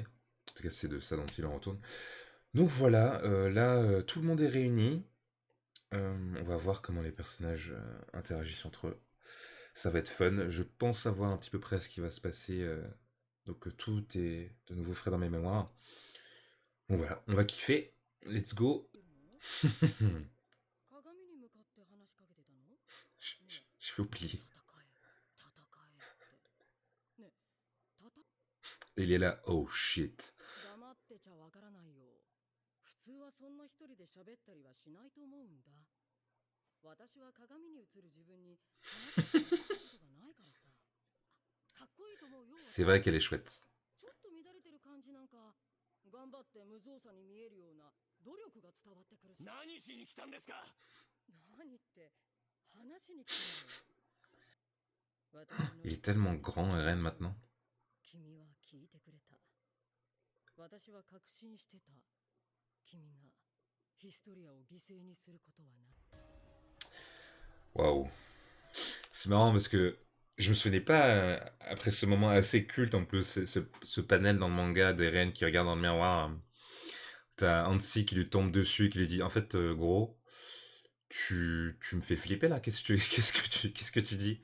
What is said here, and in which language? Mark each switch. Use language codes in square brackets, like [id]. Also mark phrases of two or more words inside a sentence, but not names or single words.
[fr] En tout cas, c'est de ça dont il en retourne. Donc voilà, là, tout le monde est réuni. On va voir comment les personnages interagissent entre eux. Ça va être fun. Je pense savoir un petit peu près ce qui va se passer. Donc tout est de nouveau frais dans mes mémoires. Donc voilà, on va kiffer. [en] Let's go. [fr] Je vais oublier. Il est là. [en] Oh shit. [ja] 黙ってちゃわからないよ。普通はそんな一人で喋ったりはしないと思うんだ。私は鏡に映る自分に話しかけたことがないからさ。かっこいいと思うよ。 [fr] C'est vrai qu'elle est chouette. [ja] ちょっと乱れてる感じなんか、頑張って無造作に見えるような努力が伝わってくるし。何しに来たんですか。何って話しに来たのよ。 [fr] Il est tellement grand, Eren, maintenant. [ja] 君は聞いてくれた。私は確信してた。君がヒストリアを犠牲にすることはない。 Waouh. [fr] C'est marrant parce que je me souvenais pas, après ce moment assez culte en plus, ce panel dans le manga d'Eren qui regarde dans le miroir. T'as Hansi qui lui tombe dessus, qui lui dit en fait gros, tu me fais flipper là, qu'est-ce que tu dis?